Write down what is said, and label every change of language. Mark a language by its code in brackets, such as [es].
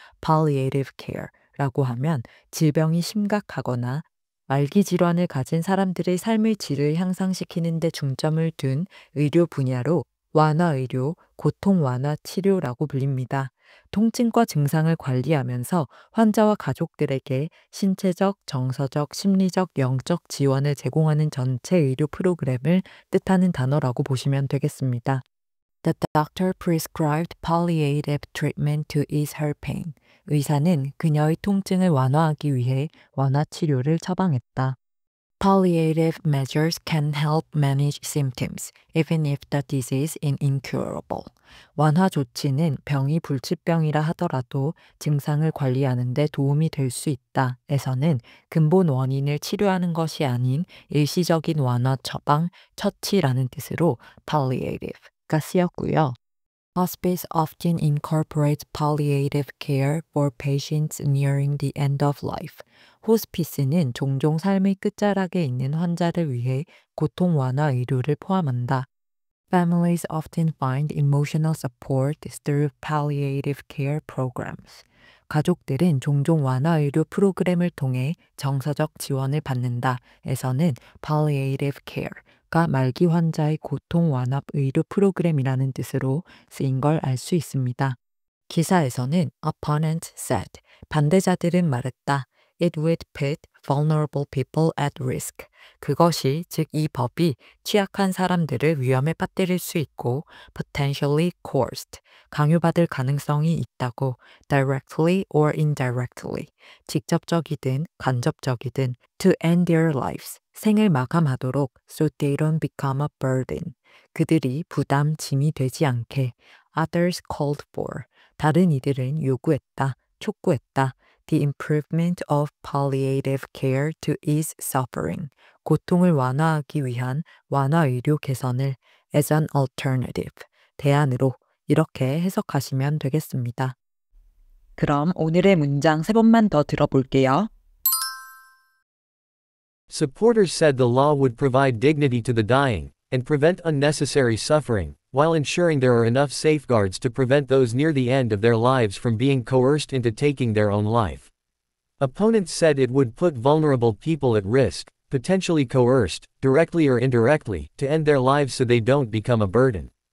[ko] palliative care 라고 하면 질병이 심각하거나 말기 질환을 가진 사람들의 삶의 질을 향상시키는 데 중점을 둔 의료 분야로 완화 의료, 고통 완화 치료라고 불립니다. 통증과 증상을 관리하면서 환자와 가족들에게 신체적, 정서적, 심리적, 영적 지원을 제공하는 전체 의료 프로그램을 뜻하는 단어라고 보시면 되겠습니다. [en] The doctor prescribed palliative treatment to ease her pain. [ko] 의사는 그녀의 통증을 완화하기 위해 완화 치료를 처방했다. [en] Palliative measures can help manage symptoms, even if the disease is incurable. [ko] 완화 조치는 병이 불치병이라 하더라도 증상을 관리하는 데 도움이 될 수 있다. 에서는 근본 원인을 치료하는 것이 아닌 일시적인 완화 처방, 처치라는 뜻으로 palliative가 쓰였고요. [en] Hospice often incorporates palliative care for patients nearing the end of life. [ko] 호스피스는 종종 삶의 끝자락에 있는 환자를 위해 고통 완화 의료를 포함한다. [en] Families often find emotional support through palliative care programs. [ko] 가족들은 종종 완화 의료 프로그램을 통해 정서적 지원을 받는다. 에서는 palliative care가 말기 환자의 고통 완화 의료 프로그램이라는 뜻으로 쓰인 걸 알 수 있습니다. 기사에서는 [en] opponents said, [ko] 반대자들은 말했다. [en] It would put vulnerable people at risk. [ko] 그것이, 즉 이 법이 취약한 사람들을 위험에 빠뜨릴 수 있고 [en] potentially coerced, [ko] 강요받을 가능성이 있다고 [en] directly or indirectly, [ko] 직접적이든 간접적이든 [en] to end their lives, [ko] 생을 마감하도록 [en] so they don't become a burden, [ko] 그들이 부담, 짐이 되지 않게 [en] others called for, [ko] 다른 이들은 요구했다, 촉구했다. [en] The improvement of palliative care to ease suffering. [ko] 고통을 완화하기 위한 완화 의료 개선을 [en] as an alternative. [ko] 대안으로 이렇게 해석하시면 되겠습니다. 그럼 오늘의 문장 3번만 더 들어볼게요. [en] Supporters said the law would provide dignity to the dying, and prevent unnecessary suffering, while ensuring there are enough safeguards to prevent those near the end of their lives from being coerced into taking their own life. Opponents said it would put vulnerable people at risk, potentially coerced, directly or indirectly, to end their lives so they don't become a burden.